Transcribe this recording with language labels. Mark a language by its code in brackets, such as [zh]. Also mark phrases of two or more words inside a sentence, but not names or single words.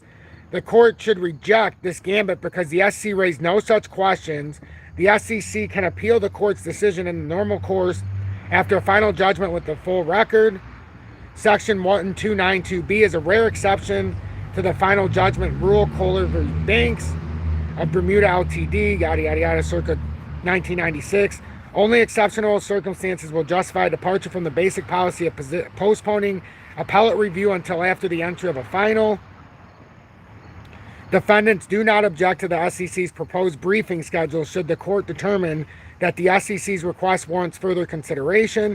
[en] The court should reject this gambit because the SEC raised no such questions. The SEC can appeal the court's decision in the normal course after a final judgment with the full record. Section 1292B is a rare exception to the final judgment rule. Kohler v. Banks of Bermuda Ltd, yada yada yada, circa 1996. Only exceptional circumstances will justify departure from the basic policy of postponing appellate review until after the entry of a final. Defendants do not object to the SEC's proposed briefing schedule should the court determine that the SEC's request warrants further consideration.